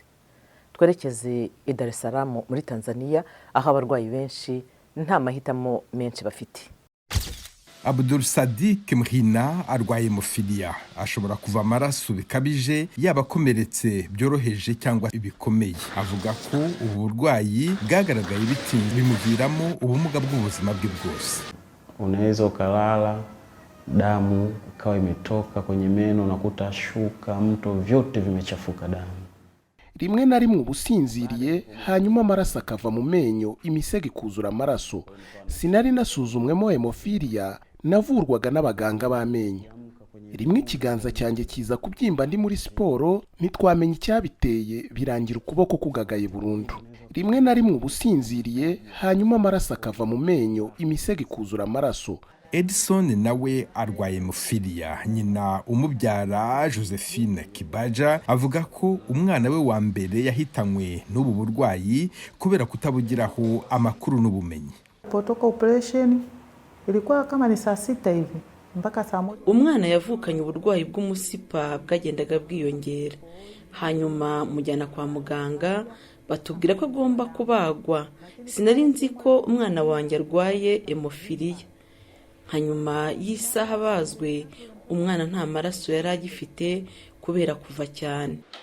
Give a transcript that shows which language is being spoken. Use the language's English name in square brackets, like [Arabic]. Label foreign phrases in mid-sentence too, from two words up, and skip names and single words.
[Kinyarwanda] Twerekeze i Dar es Salaam muri Tanzania, aho abarwayi benshi nta mahitamo menshi bafite. Abdulsadik Mhina arwaye Emofiliya, ashobora kuva amaraso bikabije, yaba akomeretse byoroheje cyangwa ibikomeye. Avuga ko ubu burwayi bwagaragaye bitinze bimuviramo ubumuga bw'ubuzima bwe bwose. [Swahili] Unaweza ukalala, damu ikawa imetoka kwenye meno, unakuta shuka, mto, vyote vimechafuka damu. [Kinyarwanda] Rimwe na rimwe ubusinziriye, hanyuma amaraso akava mu menyo, imisego ikuzura amaraso. Sinari nasuzumwemo Emofiliya, navurwaga n'abaganga b'amenyo. Rimwe ikiganza cyanjye kiza kubyimba ndi muri siporo, ntitwamenye icyabiteye, birangira ukuboko kugagaye burundu. Rimwe na rimwe ubusinziriye, hanyuma amaraso akava mu menyo, imisego ikuzura amaraso. Edison nawe arwaye Emofiliya. Nyina umubyara Josephine Kibaja avuga ko umwana we wa mbere yahitanywe n'ubu burwayi kubera kutabugiraho amakuru n'ubumenyi. [Swahili] Potoka operation ilikuwa kama ni saa 6 hivi mpaka saa 1. [Kinyarwanda] Umwana yavukanye uburwayi bw'umusipa bwagendaga bwiyongera. Hanyuma mujyana kwa muganga batubwira ko agomba kubagwa. Sinari nzi ko umwana wanjye arwaye Emofiliya. Hanyuma y'isaha bazwe, umwana nta maraso yari agifite kubera kuva cyane.